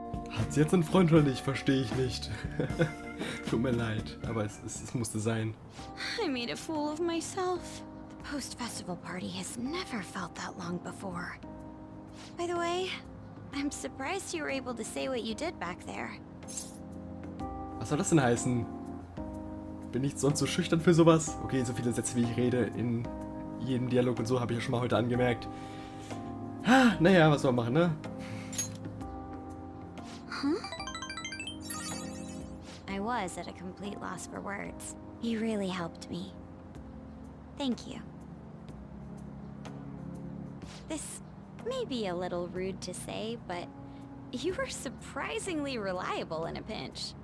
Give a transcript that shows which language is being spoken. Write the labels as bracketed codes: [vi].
[de] Hat sie jetzt einen Freund oder nicht? Verstehe ich nicht. Tut mir leid, aber es musste sein. [en] I made a fool of myself. The post-festival party has never felt that long before. By the way, I'm surprised you were able to say what you did back there. [de] Was soll das denn heißen? Bin ich sonst so schüchtern für sowas? Okay, so viele Sätze wie ich rede in jedem Dialog und so habe ich ja schon mal heute angemerkt. Naja, was soll man machen, ne? [en] I was at a complete loss for words. You really helped me. Thank you. This may be a little rude to say, but you were surprisingly reliable in a pinch.